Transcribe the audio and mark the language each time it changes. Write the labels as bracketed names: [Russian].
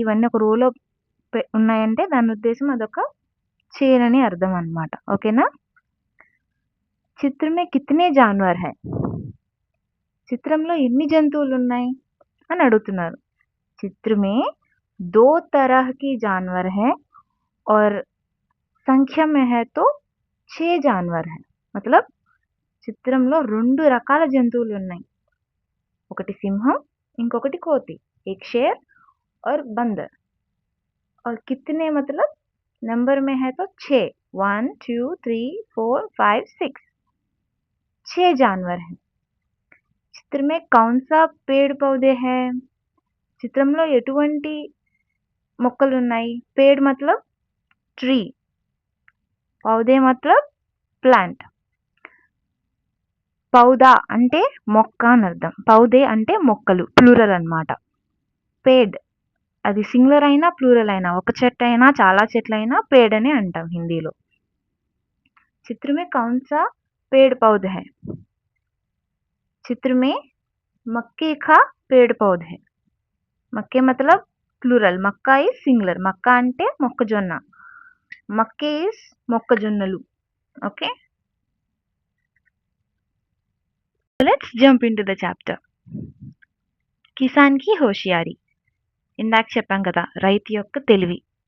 [Telugu] ఇవన్నీ ఒక రోలో ఉన్నాయంటే దాని ఉద్దేశం అదొక చేనని అర్థం అన్నమాట. ఓకేనా? [Hindi] చిత్రమే కితనే జాన్వర్ హై. [Telugu] చిత్రంలో ఎన్ని జంతువులు ఉన్నాయి అని అడుగుతున్నారు. [Hindi] చిత్రమే 2 तरह की जानवर है और संख्या में है तो 6 जानवर है. [Telugu] मतलब చిత్రంలో 2 రకాల జంతువులు ఉన్నాయి. ఒకటి సింహం, ఇంకొకటి కోతి. [Hindi] एक शेर और बंदर. और कितने मतलब नंबर में है तो 6. 1 2 3 4 5 6. 6 जानवर हैं. चित्र में कौन सा पेड़ पौधे हैं? [Telugu] చిత్రంలో ఎటువంటి మొక్కలు ఉన్నాయి? [Hindi] పేడ్ మతలబ్ ట్రీ, పౌదే మతలబ్ ప్లాంట్. [Telugu] పౌదా అంటే మొక్క అని అర్థం. పౌదే అంటే మొక్కలు, ప్లూరల్ అన్నమాట. పేడ్ అది సింగులర్ అయినా ప్లూరల్ అయినా, ఒక చెట్టు అయినా చాలా చెట్లైనా పేడ్ అని అంటాం హిందీలో. [Hindi] చిత్ర में कौन सा पेड़ पौधा है? चित्र में मक्के का पेड़ पौधा है. [Telugu] మక్కే మతలబ్ ప్లూరల్, [English] మక్కా is singular. [Telugu] మక్కా అంటే మొక్కజొన్న, మక్కే ఈజ్ మొక్కజొన్నలు. [English] Okay, let's jump into the chapter. [Hindi] Kisan కి హోషియారీ. [Telugu] ఇందాక చెప్పాం కదా, రైతు యొక్క తెలివి.